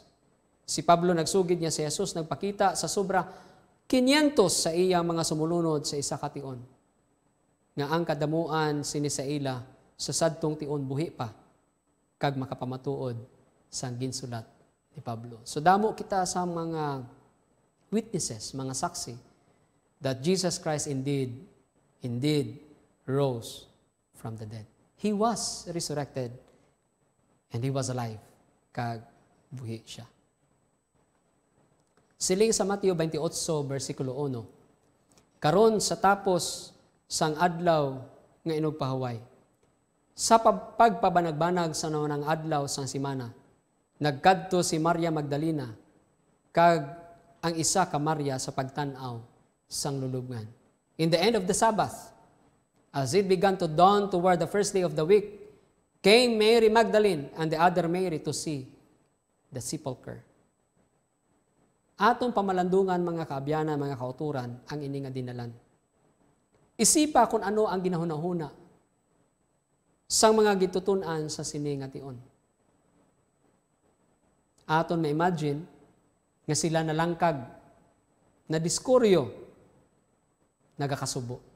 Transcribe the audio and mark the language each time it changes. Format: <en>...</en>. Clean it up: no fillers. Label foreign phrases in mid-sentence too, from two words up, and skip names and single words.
<hil>Si Pablo nagsugid niya si Jesus nagpakita sa sobra 500 sa iyang mga sumulunod sa isa ka tion. Nga ang kadamuan sini sa ila sa sadtong tion buhi pa kag makapamatuod sang ginsulat ni Pablo. So damo kita sa mga witnesses, mga saksi</hil> <en>that Jesus Christ indeed rose from the dead. He was resurrected and He was alive.</en> <hil>Kag buhi siya. Siling sa Mateo 28, versikulo 1. Karon sa tapos sang adlaw nga inugpahuway. Sa pagpabanagbanag sa naunang adlaw sang simana, nagkadto si Maria Magdalena kag ang isa ka Maria sa pagtan-aw sang lulubngan.</hil> <en>In the end of the Sabbath, as it began to dawn toward the first day of the week, came Mary Magdalene and the other Mary to see the sepulchre.</en> <hil>Atong pamalandungan mga kaabyanan, mga kauturan, ang ini nga dinalan. Isipa kung ano ang ginahuna-huna sang mga gitutunan sa sini nga tion. Aton ma-imagine nga sila nalangkag, na diskuryo, nagakasubo.</hil>